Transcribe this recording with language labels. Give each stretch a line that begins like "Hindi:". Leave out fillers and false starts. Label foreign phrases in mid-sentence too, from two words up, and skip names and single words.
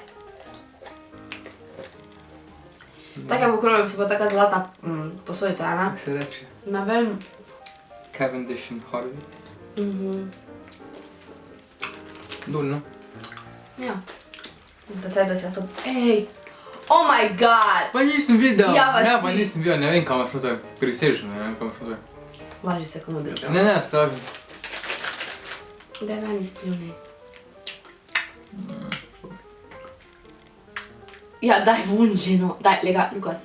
Slovenian: V takem okroglem so pa taka zlata posodica, ne? Kako se reče? Ne vem. Cavendish in Harvey. Dol, no? Ja. Zdaj caj, da se jaz to... Ej!
English: Oh my god!
Slovenian: Pa nisem videl. Ja, pa Ne, si. pa nisem videl, ne vem, kam šlo to je. Prisežno, ne vem, kam šlo to je. Laži se komu drugemu. Ne, stavi. Daj meni spljuni. Ja, daj vun že, no. Daj, lega, Lukas.